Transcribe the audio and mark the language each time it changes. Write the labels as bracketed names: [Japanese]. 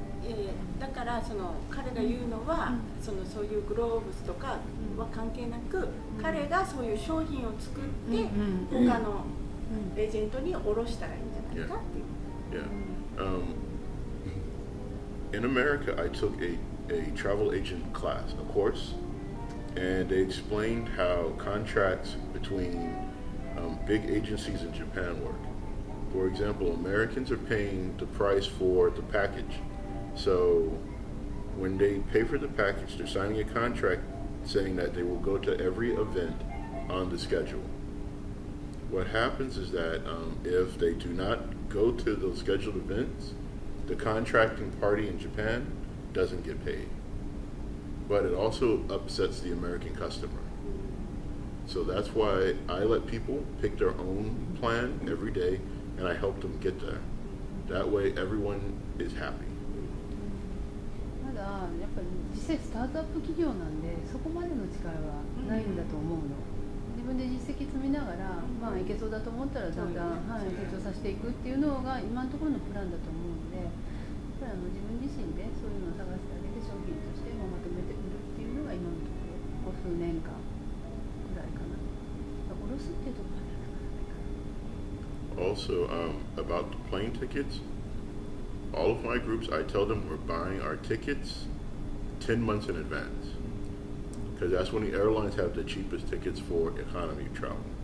[Japanese] いやいや、だからその彼が言うのは、そういうグローブスとかは関係なく、彼がそういう商品を作って、他のエージェントに卸したらいいんじゃないかっていう。 [English] Yeah. In America, I took a travel agent class, a course, and they explained how contracts between big agencies in Japan work. For example, Americans are paying the price for the package. So when they pay for the package, they're signing a contract saying that they will go to every event on the schedule. What happens is that if they do not go to those scheduled events, the contracting party in Japan doesn't get paid. But it also upsets the American customer. So that's why I let people pick their own plan every day, and I help them get there. That way everyone is happy. [Japanese] まだやっぱり実際スタートアップ企業なんでそこまでの力はないんだと思うの。自分で実績積みながら、いけそうだと思ったらだんだん、成長させていくっていうのが今のところのプランだと思うので、やっぱり自分自身でそういうのを探してあげて商品としてまとめて売るっていうのが今のところここ数年間くらいかな。卸すっていうところまではなかなかいかない。 [English] Also, about the plane tickets, all of my groups, I tell them we're buying our tickets 10 months in advance. Because that's when the airlines have the cheapest tickets for economy travel.